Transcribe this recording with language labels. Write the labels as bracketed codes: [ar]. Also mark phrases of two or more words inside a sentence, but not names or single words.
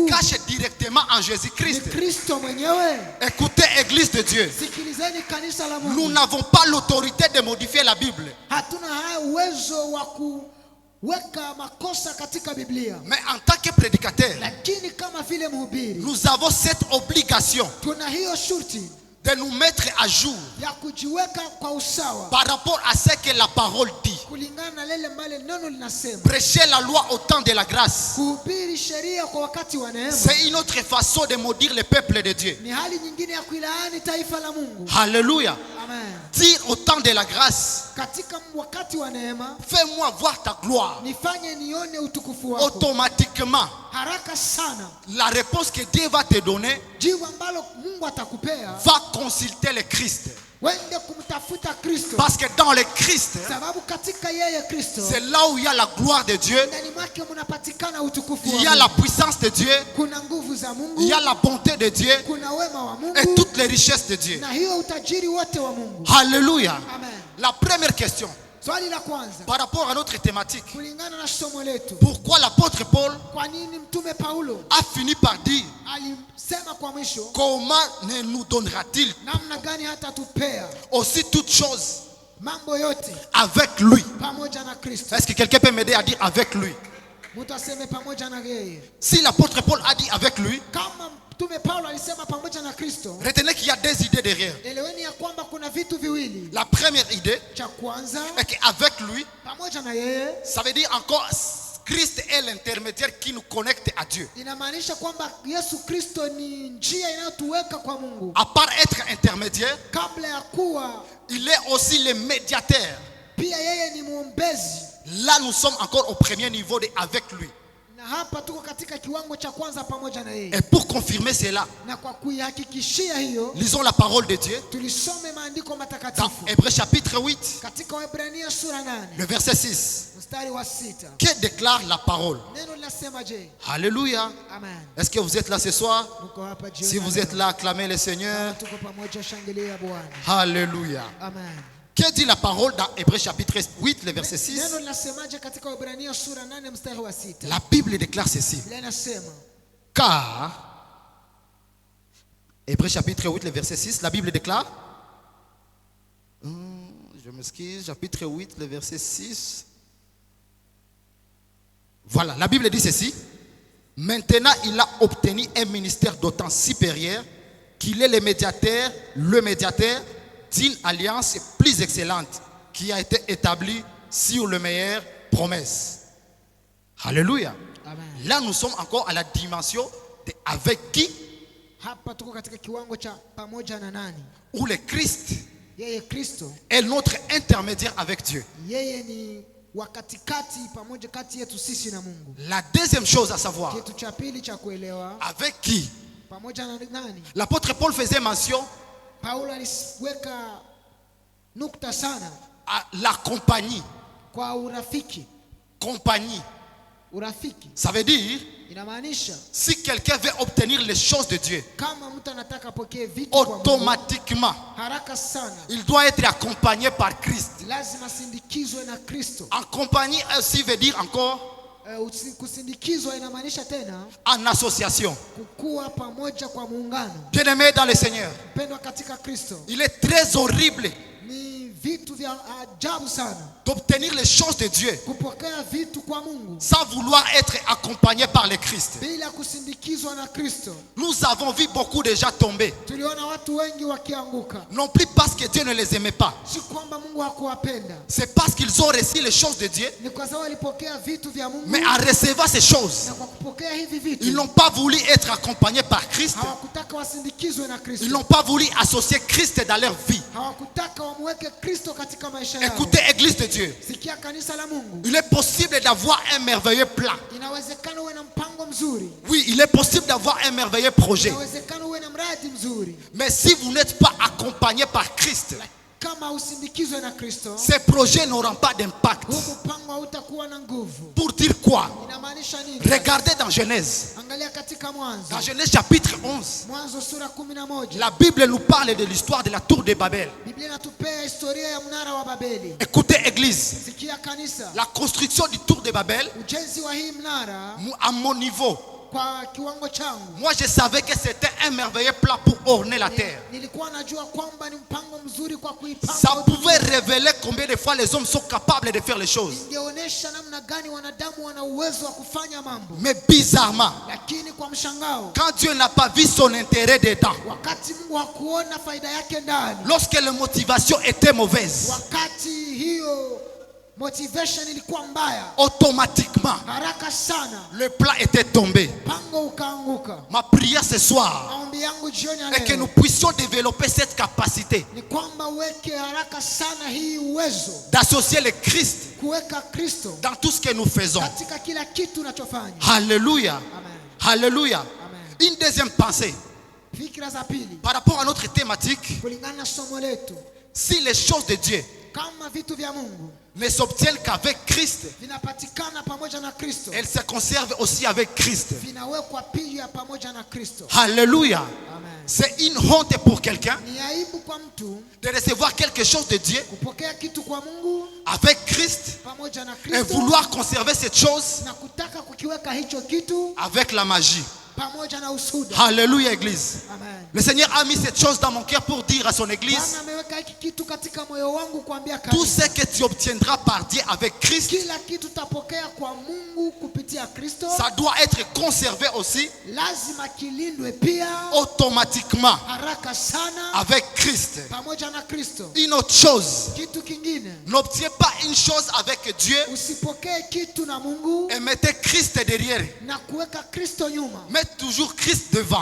[sw] Mungu [fr] cache directement en [sw] ni [fr] Jésus-Christ? [sw] Kristo mwenyewe? [fr] Écoutez, Église de Dieu, [sw] Sikilizeni kanisa la [fr] nous [sw] Mungu, [fr] n'avons pas l'autorité de modifier la Bible. [sw] hatuna haya uwezo wa kuweka makosa katika Biblia, [fr] Mais en tant que prédicateur, [sw] lakini kama vile mhubiri [fr] nous avons cette obligation [sw] tuna hiyo shurti [fr] de nous mettre à jour [sw] ya kujiweka kwa usawa [fr] par rapport à ce que la parole dit. [sw] kulingana na lile mbale neno linasema. [fr] Prêcher la loi au temps de la grâce, [sw] Kuhubiri sheria kwa wakati wa neema [fr] c'est une autre façon de maudire le peuple de Dieu. [sw] ni hali nyingine ya kuilaani taifa la Mungu. [fr] Alléluia. [sw] Amen. [fr] Dire au temps de la grâce, [sw] Katika wakati wa neema [fr] fais-moi voir ta gloire. [sw] nifanye nione utukufu wako. [fr] Automatiquement, [sw] Haraka sana [fr] la réponse que Dieu va te donner [sw] jibu ambalo Mungu atakupea, [fr] va consulter le Christ. [sw] wende kumtafuta Kristo, [fr] Parce que dans le Christ, [sw] sababu katika yeye Kristo [fr] c'est là où il y a la gloire de Dieu, [sw] ndani mwake mnapatikana utukufu [fr] il y [sw] wa [fr] a la [sw] Mungu. [fr] puissance de Dieu, [sw] Kuna nguvu za Mungu, [fr] il y a la bonté de Dieu [sw] kuna wema wa [fr] et [sw] Mungu [fr] toutes les richesses de Dieu. [sw] na hiyo utajiri wote wa Mungu. [fr] Alléluia. [sw] Amen. [fr] La première question [sw] Swali la kwanza [fr] par rapport à notre thématique, [sw] kulingana na somo letu, [fr] pourquoi l'apôtre Paul [sw] kwa nini mtume Paulo [fr] a fini par dire [sw] alisema kwa mwisho, [fr] comment ne nous donnera-t-il [sw] namna gani hata tupea [fr] aussi toutes choses [sw] mambo yote [fr] avec lui? [sw] pamoja na Kristo? [fr] Est-ce que quelqu'un peut m'aider à dire avec lui? [sw] Mtu aseme pamoja na yeye. [fr] Si l'apôtre Paul a dit avec lui, [sw] Kama mtume Paulo alisema pamoja na Kristo, [fr] retenez qu'il y a des idées derrière. [sw] eleweni ya kwamba kuna vitu viwili. [fr] La première idée [sw] Cha kwanza, [fr] est qu'avec lui, [sw] pamoja na yeye [fr] ça veut dire encore Christ est l'intermédiaire qui nous connecte à Dieu. [sw] inamaanisha kwamba Yesu Kristo ni njia inayotuweka kwa Mungu. [fr] À part être intermédiaire, [sw] Kabla ya kuwa [fr] il est aussi le médiateur. [sw] pia yeye ni mwombezi. [fr] Là, nous sommes encore au premier niveau de avec lui. [sw] Na hapa tuko katika kiwango cha kwanza pamoja na yeye. [fr] Et pour confirmer cela, [sw] Na kwa kuihakikishia hiyo, [fr] lisons la parole de Dieu [sw] tulisome maandiko [fr] dans [sw] matakatifu [fr] Hébreux chapitre 8, [sw] katika Waebrania sura 8 [fr] le verset 6. [sw] mstari wa 6. [fr] Que déclare la parole? [sw] Neno linasema je? [fr] Alléluia. [sw] Amen. [fr] Est-ce que vous êtes là ce soir? [sw] Mko hapa jioni? [fr] Si vous êtes là, acclamez le Seigneur. [sw] tuko pamoja, shangilia Bwana. [fr] Alléluia. [sw] Amen. [fr] Que dit la parole dans Hébreux chapitre 8, le verset 6? [sw] Neno linasemaje katika Waebrania sura 8 mstari wa 6? [fr] La Bible déclare ceci. [sw] Biblia inasema, [fr] Car, Hébreux chapitre 8, le verset 6, la Bible déclare, je m'excuse, chapitre 8, le verset 6. Voilà, la Bible dit ceci. Maintenant, il a obtenu un ministère d'autant supérieur qu'il est le médiateur d'une alliance plus excellente qui a été établie sur les meilleures promesses. Alléluia. [sw] Amen. [fr] Là, nous sommes encore à la dimension de avec qui [sw] Hapa tuko katika kiwango cha pamoja na nani? [fr] ou le Christ [sw] Yeye Kristo. [fr] est notre intermédiaire avec Dieu. [sw] Yeye ni wa katikati pamoja kati yetu sisi na Mungu. [fr] La deuxième chose à savoir, [sw] Kitu cha pili cha kuelewa, [fr] avec qui [sw] pamoja na nani? [fr] l'apôtre Paul faisait mention [sw] Paulo aliweka nukta sana [fr] à la compagnie. [sw] kwa urafiki. [fr] Compagnie. [sw] Urafiki [fr] Ça veut dire, [sw] inamaanisha [fr] si quelqu'un veut obtenir les choses de Dieu, [sw] kama mtu anataka apokee vitu kwa Mungu, [fr] automatiquement, [sw] haraka sana [fr] il doit être accompagné par Christ. [sw] lazima asindikizwe na Kristo. [fr] Accompagné aussi veut dire encore [sw] Kusindikizwa inamaanisha tena [fr] en association. [sw] kukua pamoja kwa muungano. [fr] Bien-aimé dans le Seigneur, [sw] Mpendwa katika Kristo, [fr] il est très horrible [sw] ni vitu vya ajabu sana [fr] d'obtenir les choses de Dieu [sw] kupokea vitu kwa Mungu [fr] sans vouloir être accompagné par le Christ. [sw] bila kusindikizwa na Kristo. [fr] Nous avons vu beaucoup de gens tomber, [sw] Tuliona watu wengi wakianguka, [fr] non plus parce que Dieu ne les aimait pas, [sw] si kwamba Mungu hakuwapenda, [fr] c'est parce qu'ils ont reçu les choses de Dieu, [sw] ni kwa sababu walipokea vitu vya Mungu, [fr] mais en recevant ces choses, [sw] na kwa kupokea hivi vitu [fr] ils n'ont pas voulu être accompagnés par Christ, [sw] hawakutaka wasindikizwe na [fr] ils [sw] Kristo, [fr] n'ont pas voulu associer Christ dans leur vie. [sw] hawakutaka wamweke Kristo katika maisha yao. [fr] Écoutez, Église de Dieu, [sw] Sikia kanisa la Mungu, [fr] il est possible d'avoir un merveilleux plan. [sw] inawezekana uwe na mpango mzuri, [fr] Oui, il est possible d'avoir un merveilleux projet. [sw] inawezekana uwe na mradi mzuri, [fr] Mais si vous n'êtes pas accompagné par Christ, [sw] kama usindikizwe na Kristo, [fr] ces projets n'auront pas d'impact. [sw] huu mpango hautakuwa na nguvu. [fr] Pour dire quoi? [sw] Inamaanisha nini? [fr] Regardez dans Genèse. [sw] Angalia katika Mwanzo, [fr] Dans Genèse chapitre 11, [sw] Mwanzo sura 11. [fr] la Bible nous parle de l'histoire de la tour de Babel. [sw] Biblia inatupea historia ya mnara wa Babeli. [fr] Écoutez, Église, [sw] Sikia kanisa, [fr] la construction du tour de Babel, [sw] ujenzi wa hii mnara [fr] à mon niveau, [sw] kwa kiwango changu, [fr] moi je savais que c'était un merveilleux plan pour orner la terre. [sw] nilikuwa najua kwamba ni mpango mzuri kwa [fr] Ça [sw] kuipanga. [fr] pouvait révéler combien de fois les hommes sont capables de faire les choses. [sw] Ingeonyesha namna gani wanadamu wana uwezo wa kufanya mambo, [fr] Mais bizarrement, [sw] lakini kwa mshangao, [fr] quand Dieu n'a pas vu son intérêt dedans, [sw] wakati Mungu hakuona faida yake ndani, [fr] lorsque la motivation était mauvaise, [sw] wakati hiyo motivation ilikuwa mbaya, [fr] automatiquement, [sw] haraka sana [fr] le plan était tombé. [sw] mpango ukaanguka. [fr] Ma prière ce soir [sw] Maombi yangu jioni ya [fr] est que nous [sw] leo [fr] puissions développer cette capacité [sw] ni kwamba uweke haraka sana hii uwezo [fr] d'associer le Christ [sw] kuweka Kristo [fr] dans tout ce que nous faisons. [sw] katika kila kitu unachofanya. [fr] Alléluia. [sw] Amen. [fr] Alléluia. [sw] Amen. [fr] Une deuxième pensée [sw] Fikra za pili [fr] par rapport à notre thématique. [sw] kulingana na somo letu, [fr] Si les choses de Dieu [sw] kama vitu vya Mungu [fr] ne s'obtiennent qu'avec Christ, [sw] vinapatikana pamoja na Kristo, [fr] elles se conservent aussi avec Christ. [sw] vinawekwa pia pamoja na Kristo. [fr] Alléluia. [sw] Amen. [fr] C'est une honte pour quelqu'un [sw] Ni aibu kwa mtu [fr] de recevoir quelque chose de Dieu [sw] kupokea kitu kwa Mungu [fr] avec Christ [sw] pamoja na [fr] et [sw] Kristo [fr] vouloir conserver cette chose [sw] na kutaka kukiweka hicho kitu [fr] avec la magie. [sw] pamoja na usuda. [fr] Alléluia, Église. [sw] Amen. [fr] Le Seigneur a mis cette chose dans mon cœur pour dire à son Église, [sw] Bwana ameweka hiki kitu katika moyo wangu kuambia [fr] tout [sw] kanisa, [fr] ce que tu obtiendras par Dieu avec Christ, [sw] kila kitu tapokea kwa Mungu kupitia Kristo, [fr] ça doit être conservé aussi [sw] lazima kilindwe pia [fr] automatiquement [sw] haraka sana [fr] avec Christ. [sw] pamoja na Kristo. [fr] Une autre chose, [sw] Kitu kingine, [fr] n'obtiens pas une chose avec Dieu [sw] usipokee kitu na Mungu [fr] et mettez Christ derrière. [sw] na kuweka Kristo nyuma. [fr] Mets toujours Christ devant.